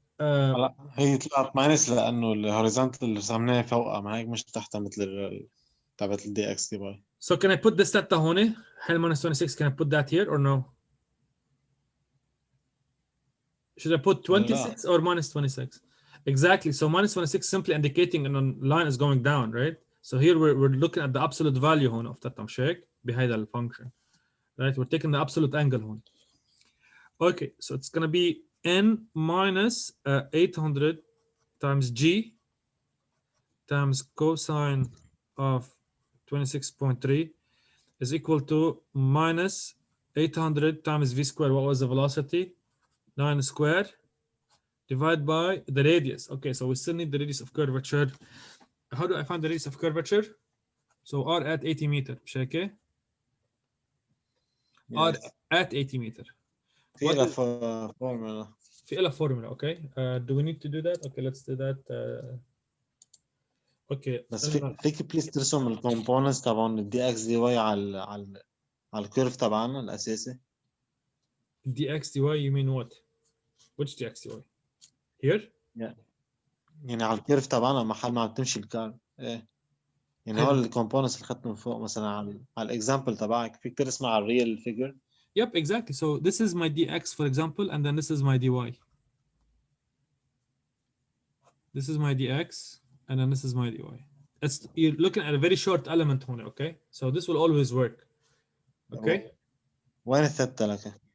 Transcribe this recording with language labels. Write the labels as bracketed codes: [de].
[ar] لا هي طلعت ماينس لانه الهوريزونتال اللي رسمناها فوقها ما هيك مش تحتها مثل تبعت الدي اكس دي باي. [en] So can I put this theta [ar] هون؟ هل [en] minus 26 can I put that here or no? Should I put 26 or minus 26? Exactly. So minus 26 simply indicating a line is going down, right? So here we're looking at the absolute value [ar] هون [en] of theta [ar] مش هيك؟ بهيدا الفانكشن. [en] Right? We're taking the absolute angle [ar] هون. [en] Okay, so it's gonna be n minus 800 times g times cosine of 26.3 is equal to minus 800 times v squared. What was the velocity? 9 squared divided by the radius. Okay, so we still need the radius of curvature. How do I find the radius of curvature? So r at 80 meter. [ar] مش هيك؟ [en] r at 80 meter. [ar] في لها فورمولا. في لها formula. [en] Okay. Do we need to do that? Okay, let's do that. Okay. [ar] بس فيك بليز ترسم الكومبوننتس تبعون الدي اكس دي واي على الكيرف تبعنا الاساسي. [en] dx dy you mean what? Which dx dy? Here? [ar] يعني على الكيرف تبعنا محل ما عم تمشي الكار ايه يعني هول الكومبوننتس اللي اخذتهم فوق مثلا على الاكزامبل تبعك فيك ترسمها على [en] الريال figure. Yep, exactly. So this is my dx, for example, and then this is my dy. This is my dx, and then this is my dy. You're looking at a very short element here, okay? So this will always work. Okay? [ar] وين الثتا لك؟